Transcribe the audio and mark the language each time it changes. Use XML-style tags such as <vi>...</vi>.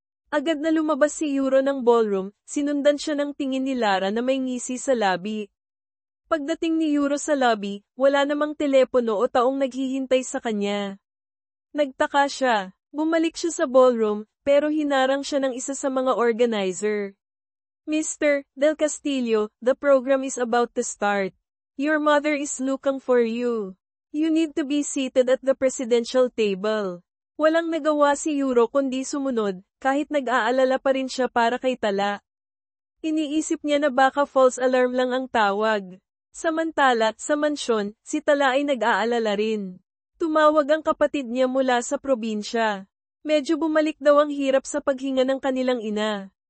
<tl>Agad na lumabas si Euro ng ballroom, sinundan siya ng tingin ni Lara na may ngisi sa labi. Pagdating ni Euro sa lobby, wala namang telepono o taong naghihintay sa kanya. Nagtaka siya. Bumalik siya sa ballroom, pero hinarang siya ng isa sa mga organizer.</tl> <en>"Mr. Del Castillo, the program is about to start. Your mother is looking for you. You need to be seated at the presidential table."</en> <tl>Walang nagawa si Euro kundi sumunod, kahit nag-aalala pa rin siya para kay Tala. Iniisip niya na baka false alarm lang ang tawag. Samantala, sa mansyon, si Tala ay nag-aalala rin. Tumawag ang kapatid niya mula sa probinsya. Medyo bumalik daw ang hirap sa paghinga ng kanilang ina.</tl>